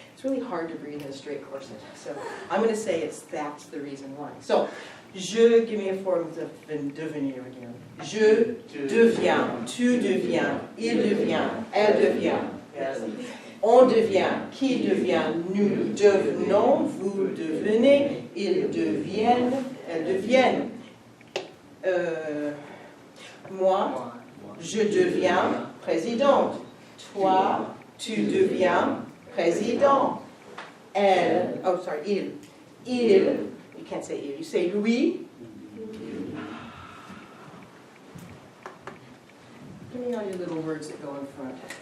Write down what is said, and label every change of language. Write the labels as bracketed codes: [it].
[en] It's really hard to breathe in a straight corset. So I'm going to say that's the reason why. So, je, give me a form of devenir again. [fr] Je deviens, tu deviens, il devient, elle devient. On devient, qui devient, nous devenons, vous devenez, ils deviennent, elles deviennent. Moi, je deviens présidente. Toi, tu deviens président. [en] Elle, oh sorry, il, you can't say il, you say lui. Give me all your little words that go in front.